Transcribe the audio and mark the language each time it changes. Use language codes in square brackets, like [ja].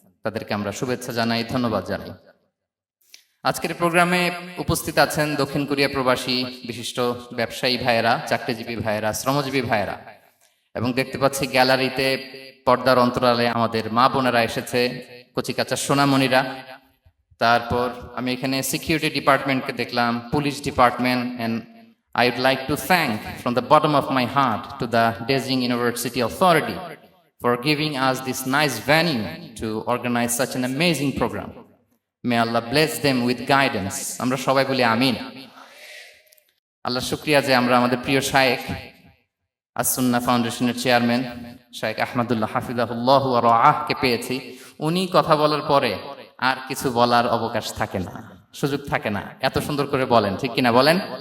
[bn] তাদেরকে আমরা শুভেচ্ছা জানাই, ধন্যবাদ জানাই। আজকের প্রোগ্রামে উপস্থিত আছেন দক্ষিণ কোরিয়া প্রবাসী বিশিষ্ট ব্যবসায়ী ভাইয়েরা, চাকরিজীবী ভাইয়েরা, শ্রমজীবী ভাইয়েরা, এবং দেখতে পাচ্ছি গ্যালারিতে পর্দার অন্তরালে আমাদের মা বোনেরা এসেছে, কচিকাচা সোনামণিরা। তারপর আমি এখানে সিকিউরিটি ডিপার্টমেন্টকে দেখলাম, police department. [en] And I would like to thank from the bottom of my heart to the Beijing University Authority for giving us this nice venue to organize such an amazing program. May Allah bless them with guidance. [bn] আমরা সবাই বলি আমিন। আল্লাহ শুকরিয়া যে আমরা আমাদের প্রিয় শায়েখ আস-সুন্নাহ ফাউন্ডেশনের চেয়ারম্যান শায়েখ আহমদুল্লাহ হাফিজাহুল্লাহ ওয়া রাআহকে পেয়েছি। উনি কথা বলার পরে আর কিছু বলার অবকাশ থাকে না, সুযোগ থাকে না, এত সুন্দর করে বলেন, ঠিক কিনা বলেন?